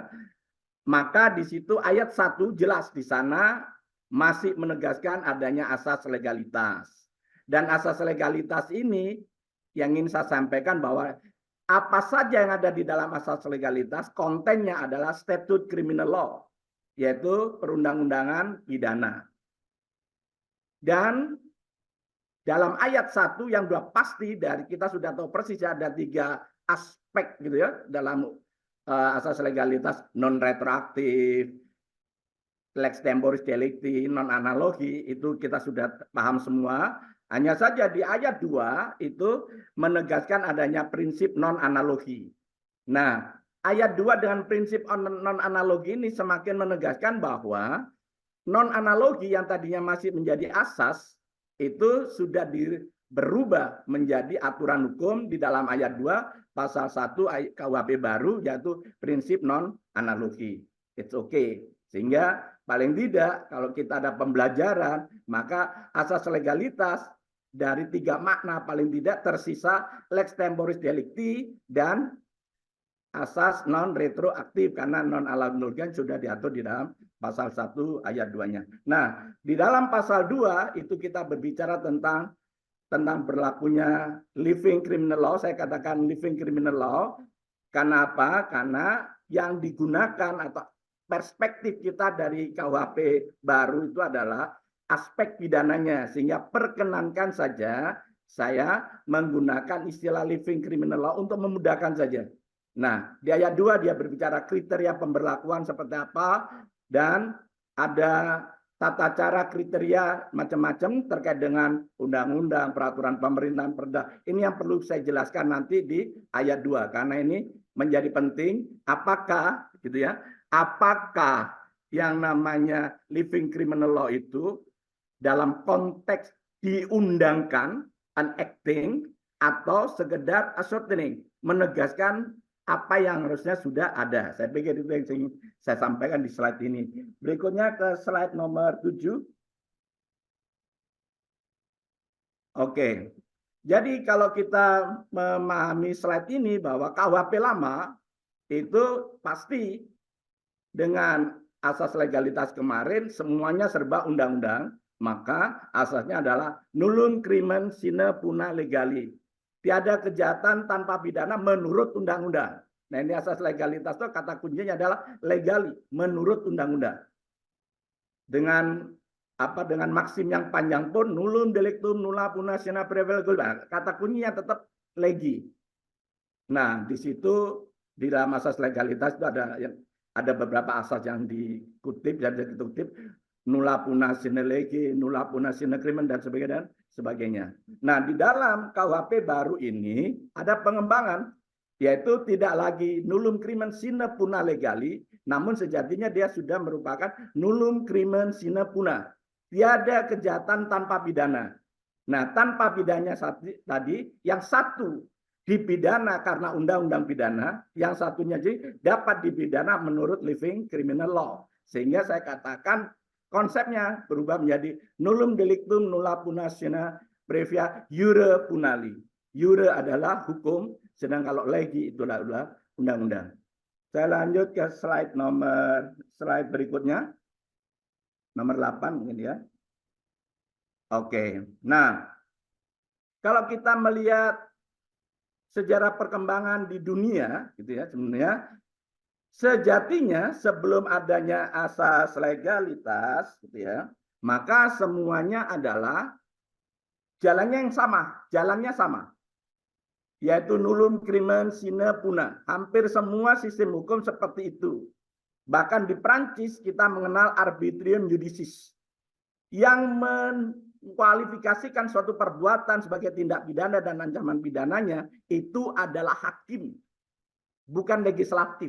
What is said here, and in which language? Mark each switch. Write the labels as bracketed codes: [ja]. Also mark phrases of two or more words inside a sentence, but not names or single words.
[id] Maka di situ ayat 1 jelas di sana masih menegaskan adanya asas legalitas. Dan asas legalitas ini yang ingin saya sampaikan bahwa apa saja yang ada di dalam asas legalitas, kontennya adalah [en] statute criminal law, [id] yaitu perundang-undangan pidana. Dan dalam ayat 1 yang sudah pasti dari kita sudah tahu persis ada 3 aspek gitu ya dalam asas legalitas, non retroaktif, [la] lex temporis delicti, [id] non analogi, itu kita sudah paham semua. Hanya saja di ayat 2 itu menegaskan adanya prinsip non analogi. Nah, ayat 2 dengan prinsip non analogi ini semakin menegaskan bahwa non analogi yang tadinya masih menjadi asas itu sudah berubah menjadi aturan hukum di dalam ayat 2 pasal 1 KUHP baru, yaitu prinsip non analogi. [en] It's okay. [id] Sehingga paling tidak kalau kita ada pembelajaran, maka asas legalitas dari 3 makna paling tidak tersisa [la] lex temporis delicti [id] dan asas non retroaktif, karena non analogi sudah diatur di dalam pasal 1 ayat 2-nya. Nah, di dalam pasal 2 itu kita berbicara tentang berlakunya [en] living criminal law. [id] Saya katakan [en] living criminal law [id] karena apa? Karena yang digunakan atau perspektif kita dari KUHP baru itu adalah aspek pidananya, sehingga perkenankan saja saya menggunakan istilah [en] living criminal law [id] untuk memudahkan saja. Nah, di ayat 2 dia berbicara kriteria pemberlakuan seperti apa, dan ada tata cara kriteria macam-macam terkait dengan undang-undang, peraturan pemerintahan, perda. Ini yang perlu saya jelaskan nanti di ayat 2, karena ini menjadi penting. Apakah gitu ya? Apakah yang namanya [en] living criminal law [id] itu dalam konteks diundangkan, enacting, atau sekedar ascertaining, menegaskan apa yang harusnya sudah ada. Saya pikir itu yang ingin saya sampaikan di slide ini. Berikutnya ke slide nomor 7. Oke. Jadi kalau kita memahami slide ini bahwa KUHP lama itu pasti dengan asas legalitas kemarin semuanya serba undang-undang, maka asasnya adalah [la] nullum crimen sine puna legali. [id] Tiada kejahatan tanpa pidana menurut undang-undang. Nah, ini asas legalitas itu kata kuncinya adalah legali, menurut undang-undang. Dengan dengan maksim yang panjang pun [la] nullum delictum nulla puna sine prevel, [id] kata kuncinya tetap legi. Nah, di situ di dalam asas legalitas itu ada beberapa asas yang dikutip dan dikutip, [la] nulla puna sine legi, nulla puna sine crimen [id] dan sebagainya. Nah, di dalam KUHP baru ini ada pengembangan, yaitu tidak lagi [la] nullum crimen sine puna legali, [id] namun sejatinya dia sudah merupakan [la] nullum crimen sine puna. [id] Tiada kejahatan tanpa pidana. Nah, tanpa pidana tadi, yang satu dipidana karena undang-undang pidana, yang satunya jadi dapat dipidana menurut [en] living criminal law. [id] Sehingga saya katakan konsepnya berubah menjadi [la] nullum delictum nulla puna sine previa iure punali. [id] Iure adalah hukum, sedang kalau legi itulah undang-undang. Saya lanjut ke slide berikutnya. Nomor 8 mungkin ya. Oke. Nah, kalau kita melihat sejarah perkembangan di dunia gitu ya, sebenarnya sejatinya sebelum adanya asas legalitas gitu ya, maka semuanya adalah jalannya sama, yaitu [la] nullum crimen sine puna. [id] Hampir semua sistem hukum seperti itu. Bahkan di Prancis kita mengenal [la] arbitrium judicis [id] yang mengkualifikasikan suatu perbuatan sebagai tindak pidana dan ancaman pidananya itu adalah hakim, bukan legislatif.